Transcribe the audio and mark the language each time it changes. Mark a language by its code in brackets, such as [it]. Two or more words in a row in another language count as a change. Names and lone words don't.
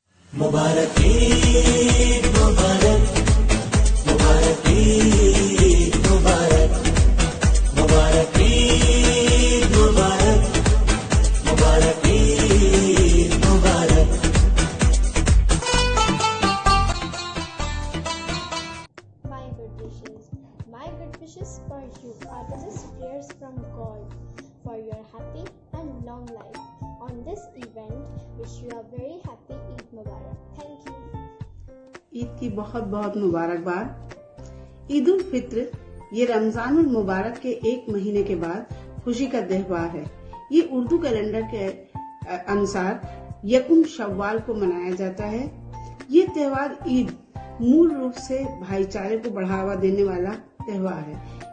[hi] मुबारक ईद मुबारक, मुबारक ईद मुबारक, मुबारक ईद मुबारक, मुबारक ईद मुबारक। [en] My good wishes for you are the just prayers from God for your happy and long life. On this event, wish you a very happy Eid Mubarak. Thank you. [hi] ईद की बहुत बहुत मुबारकबाद। ईद उल फित्र ये रमजानुल मुबारक के एक महीने के बाद खुशी का त्योहार है। ये उर्दू कैलेंडर के अनुसार यकुम शव्वाल को मनाया जाता है। ये त्योहार ईद मूल रूप से भाईचारे को बढ़ावा देने वाला त्योहार है।